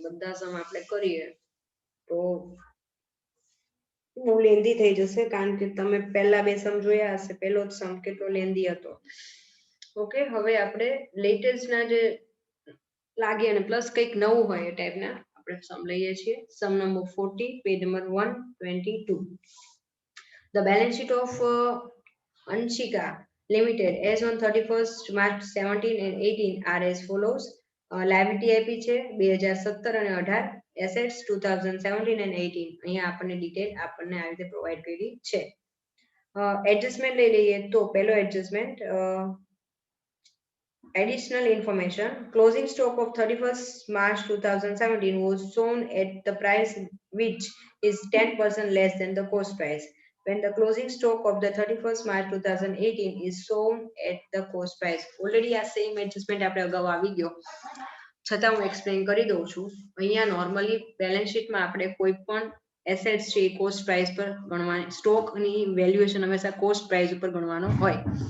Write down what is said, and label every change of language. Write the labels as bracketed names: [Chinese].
[Gujarati] બધા સમ આપણે કરીએ તો બહુ લેન્ધી થઈ જશે કારણ કે તમે પહેલા બે સમ જોયા હશે. પહેલો જ સમ કેટલો લેન્ધી હતો. ઓકે, હવે આપણે લેટેસ્ટના જે લાગે અને પ્લસ કંઈક નવું હોય એ ટાઈપના આપણે સમ લઈએ છીએ. સમ number 40 page number 122. [English] The balance sheet of Anshika Limited as on 31st March 17 and 18 are as follows. [Gujarati] Liability આપી છે 2017 અને 18, એસેટ્સ 2017 and 18. અહીંયા આપણને ડિટેલ આપણને આ રીતે પ્રોવાઈડ કરી છે. એડજસ્ટમેન્ટ લઈ લઈએ તો પહેલો adjustment [English] additional information. Closing stock of 31st March 2017 was shown at the price which is 10% less than the cost price. When the closing stock of the 31st March 2018 is shown at the cost price. [Gujarati] Already આ same adjustment આપણે અગાઉ આવી ગયો છતાં હું explain કરી દઉં છું. અહીંયા નોર્મલી બેલેન્સ શીટમાં આપણે કોઈ પણ એસેટ્સ છે કોસ્ટ પ્રાઇસ પર ગણવાની, સ્ટોકની વેલ્યુએશન હંમેશા કોસ્ટ પ્રાઇસ ઉપર ગણવાનો હોય.